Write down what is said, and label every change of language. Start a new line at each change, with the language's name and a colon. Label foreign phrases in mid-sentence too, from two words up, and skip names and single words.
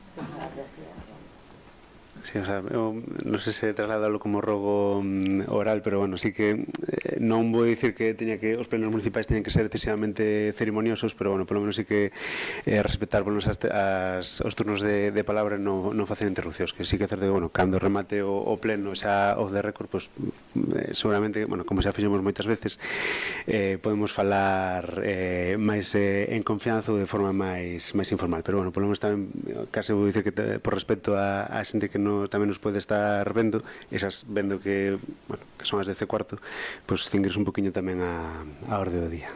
Galician: Sí, o sea, non sei se trasladalo como rogo oral, pero bueno, sí que non vou dicir que os plenos municipais teñen que ser excesivamente ceremoniosos, pero bueno, polo menos sí que respetar polo menos os turnos de palabra, non facer interrupcións, que sí que é certo que, bueno, cando remate o pleno xa
English: off the record,
Galician: pues seguramente, bueno, como xa fixemos moitas veces, podemos falar máis en confianza ou de forma máis informal, pero bueno, polo menos tamén case vou dicir que por respecto a xente que tamén nos pode estar vendo, esas vendo que, bueno, que son as 10:15, pois cingres un poquinho tamén a orde do día.